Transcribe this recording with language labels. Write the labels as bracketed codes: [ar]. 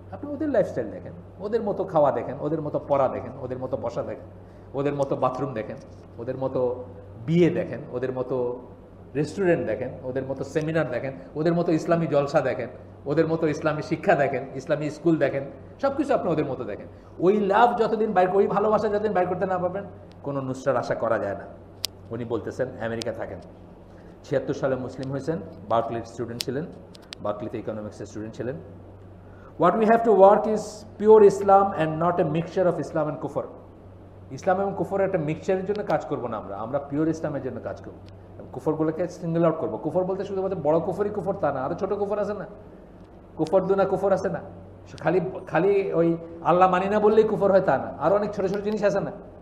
[bn] আপনি ওদের লাইফস্টাইল দেখেন, ওদের মতো খাওয়া দেখেন, ওদের মতো পড়া দেখেন, ওদের মতো বসা দেখেন, ওদের মতো বাথরুম দেখেন, ওদের মতো বিয়ে দেখেন, ওদের মতো রেস্টুরেন্ট দেখেন, ওদের মতো সেমিনার দেখেন, ওদের মতো ইসলামী জলসা দেখেন, ওদের মতো ইসলামী শিক্ষা দেখেন, ইসলামী স্কুল দেখেন, সব কিছু আপনি ওদের মতো দেখেন। ওই লাভ যতদিন বাইর, ওই ভালোবাসা যতদিন বাইর করতে না পারবেন কোনো নুসরার আশা করা যায় না। উনি বলতেছেন আমেরিকা থাকেন, 76 সালে মুসলিম হয়েছেন, বার্কলির স্টুডেন্ট ছিলেন, বার্কলিতে ইকোনমিক্সের স্টুডেন্ট ছিলেন। [en] What we have to work is pure Islam and not a mixture of Islam and Kufr. [bn] ইসলাম এবং কুফরের একটা মিক্সচারের জন্য কাজ করবো না, আমরা পিওর ইসলামের জন্য কাজ করবো। কুফরগুলোকে সিঙ্গেল আউট করবো। কুফর বলতে শুধুমাত্র বড় কুফরই কুফর তা না, আরও ছোটো কুফর আছে না, কুফর দুনা কুফর আছে না, খালি ওই আল্লাহ মানি না বললেই কুফর হয় তা না, আরও অনেক ছোটো ছোটো জিনিস আছে না।